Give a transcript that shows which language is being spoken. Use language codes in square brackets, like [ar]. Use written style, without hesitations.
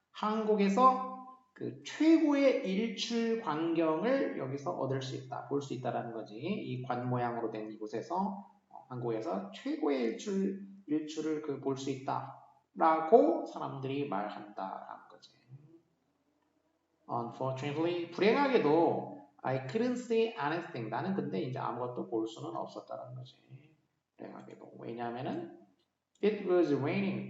[ko] 한국에서 그 최고의 일출 광경을 여기서 얻을 수 있다, 볼 수 있다라는 거지. 이 관 모양으로 된 이곳에서 한국에서 최고의 일출을 그 볼 수 있다라고 사람들이 말한다라는 거지. [en] Unfortunately, [ko] 불행하게도 [en] I couldn't see anything. [ko] 나는 근데 이제 아무것도 볼 수는 없었다라는 거지. 불행하게도. 왜냐하면은 [en] it was raining.